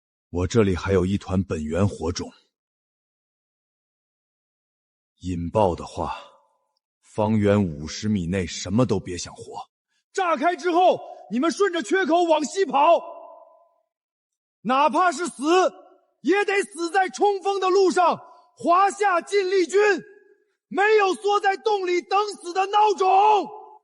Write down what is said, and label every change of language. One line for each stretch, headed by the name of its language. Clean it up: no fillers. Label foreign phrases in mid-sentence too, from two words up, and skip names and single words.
Chinese: 我這裡還有一團本源火種，引爆的話，方圓50米內什麼都別想活。炸開之後，你們順着缺口往西跑，哪怕是死，也得死在衝鋒的路上。華夏勁力軍沒有縮在洞裡等死的孬種。